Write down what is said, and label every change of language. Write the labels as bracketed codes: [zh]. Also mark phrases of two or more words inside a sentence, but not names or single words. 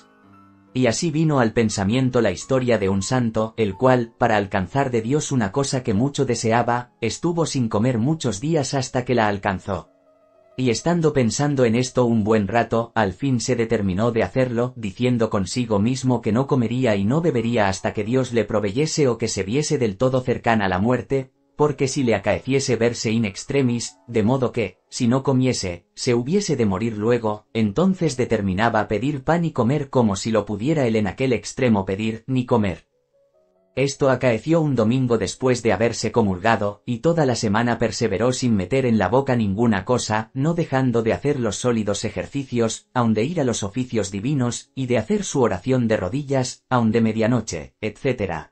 [es] Y así vino al pensamiento la historia de un santo, el cual, para alcanzar de Dios una cosa que mucho deseaba, estuvo sin comer muchos días hasta que la alcanzó. Y estando pensando en esto un buen rato, al fin se determinó de hacerlo, diciendo consigo mismo que no comería y no bebería hasta que Dios le proveyese o que se viese del todo cercana a la muerte, porque si le acaeciese verse [la] in extremis, [es] de modo que, si no comiese, se hubiese de morir luego, entonces determinaba pedir pan y comer como si lo pudiera él en aquel extremo pedir ni comer. Esto acaeció un domingo después de haberse comulgado, y toda la semana perseveró sin meter en la boca ninguna cosa, no dejando de hacer los sólidos ejercicios, aun de ir a los oficios divinos, y de hacer su oración de rodillas, aun de medianoche, etc.